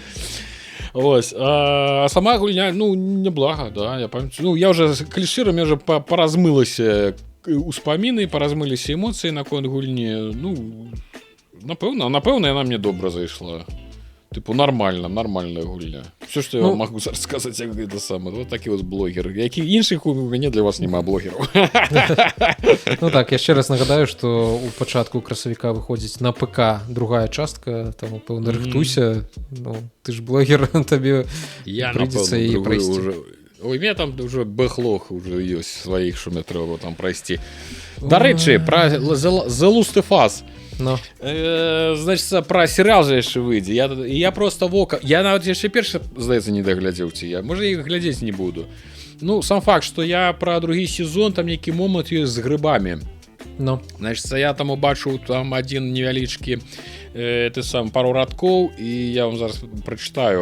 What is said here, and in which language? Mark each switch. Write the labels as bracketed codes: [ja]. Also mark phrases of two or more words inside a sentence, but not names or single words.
[be] Ось, а сама гульня, ну, неблага, да, я памятаю. Ну, я уже, калі шчыра, мне уже паразмылася успаміны, паразмыліся эмоцыі наконт гульні. Ну, напэўна, яна мне добра зайшла. Типу, нормальная гульня. [ru] Все, что я вам могу сказать, [be] як гэта самае. Вот такі вот блогер. Які іншых у мяне для вас няма блогераў. Ну так, яшчэ раз нагадаю, што у пачатку красавіка выходзіць на ПК другая частка, таму пэўна рыхтуйся. Ну, ты ж блогер, табе прыйдзецца і прайсці. Ой, [ru] у меня там уже [be] бэхлог уже ёсць сваіх, што мне трэба там прайсці. Дарэчы, пра The Last of Us. [ru] Значит, про сериал же [be] яшчэ выйдзе. Я просто вока. Я нават яшчэ першы, здаецца, не даглядзеў ці я. Можа, іх глядзець не буду. Ну, сам факт, што я пра другі сезон, там нейкі момант ёсць з грыбамі. Значит, я там убачыў там адзін невялічкі пару радкоў, і я вам зараз прачытаю.